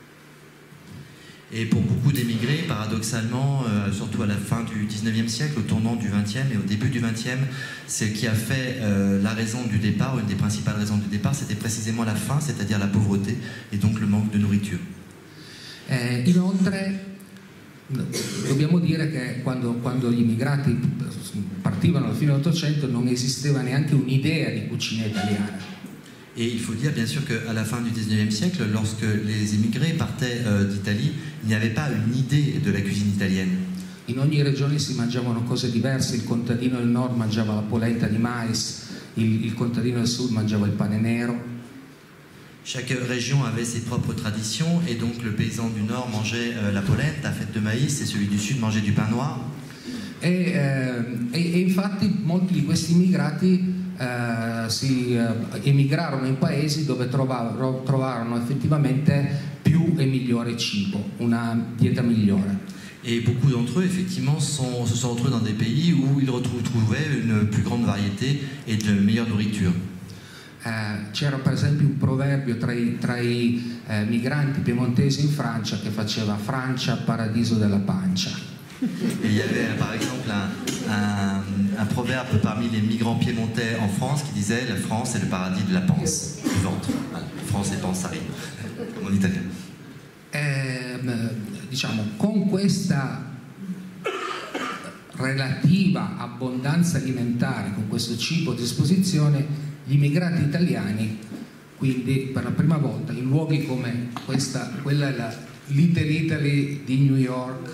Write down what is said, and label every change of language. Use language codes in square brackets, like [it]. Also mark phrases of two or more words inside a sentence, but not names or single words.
[fr] Et pour beaucoup d'émigrés, paradoxalement, surtout à la fin du 19e siècle, au tournant du 20e et au début du 20e, ce qui a fait la raison du départ, une des principales raisons du départ, c'était précisément la faim, c'est-à-dire la pauvreté et donc le manque de nourriture. [it] Inoltre, dobbiamo dire che quando gli immigrati partivano alla fine dell'Ottocento non esisteva neanche un'idea di cucina italiana. [fr] Et il faut dire bien sûr qu'à la fin du 19e siècle, lorsque les immigrés partaient d'Italie, il n'y avait pas une idée de la cuisine italienne. [it] In ogni regione si mangiavano cose diverse, il contadino del nord mangiava la polenta di mais, il contadino del sud mangiava il pane nero. [fr] Chaque région avait ses propres traditions et donc le paysan du nord mangeait la polenta faite de maïs et celui du sud mangeait du pain noir. [it] E infatti molti di questi immigrati si emigrarono in paesi dove trovarono effettivamente più e migliore cibo, una dieta migliore. [fr] Et beaucoup d'entre eux, effectivement, se sont retrouvés dans des pays où ils retrouvaient une plus grande variété et de meilleure nourriture. [it] c'era per esempio un proverbio tra i migranti piemontesi in Francia che faceva Francia paradiso della pancia. [fr] Et il y avait par exemple un proverbe parmi les migrants piémontais en France qui disait la France est le paradis de la panse, du ventre. Voilà, France et panse, ça rime, en italien. [it] Diciamo, con questa relativa abbondanza alimentare, con questo cibo a disposizione, gli immigrati italiani, quindi per la prima volta in luoghi come quella è la Little Italy di New York